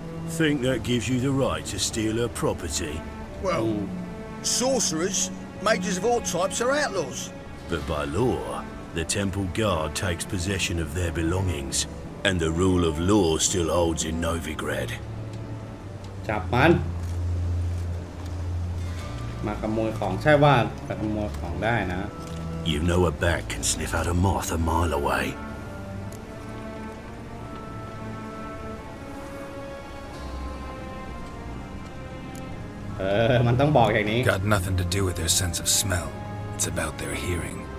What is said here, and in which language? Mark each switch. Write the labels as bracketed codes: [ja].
[en] Think that gives you the right to steal her property? Well, sorcerers, mages of all types are outlaws. But by law, the temple guard takes possession of their belongings, and the rule of law still holds in Novigrad. [th] จับมันมาขโมยของใช่ว่าไปขโมยของได้นะ [en] You know a bat can sniff out a moth a mile away. [th] มันต้องบอกอย่างนี้ [en] Got nothing to do with their sense of smell. It's about their hearing.